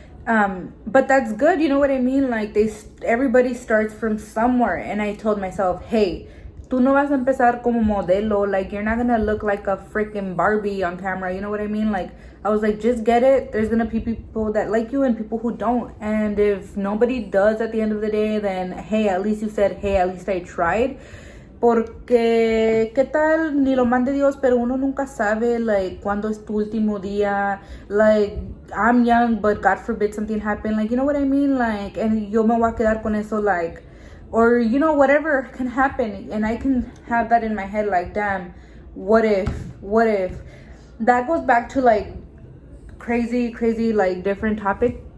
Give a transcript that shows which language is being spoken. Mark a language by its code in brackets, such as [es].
[en] But that's good, you know what I mean? Like everybody starts from somewhere, and I told myself, hey, [es] tú no vas a empezar como modelo, [en] like you're not gonna look like a freaking Barbie on camera, you know what I mean? Like I was like, just get it. There's gonna be people that like you and people who don't, and if nobody does at the end of the day, then hey, at least you said, hey, at least I tried. [es] Porque qué tal ni lo mande Dios, pero uno nunca sabe like cuando es tu último día. [en] Like I'm young, but God forbid something happen, like you know what I mean? Like, and [es] yo me voy a quedar con eso, [en] like, or you know, whatever can happen, and I can have that in my head like, damn, what if that goes back to like crazy like different topic.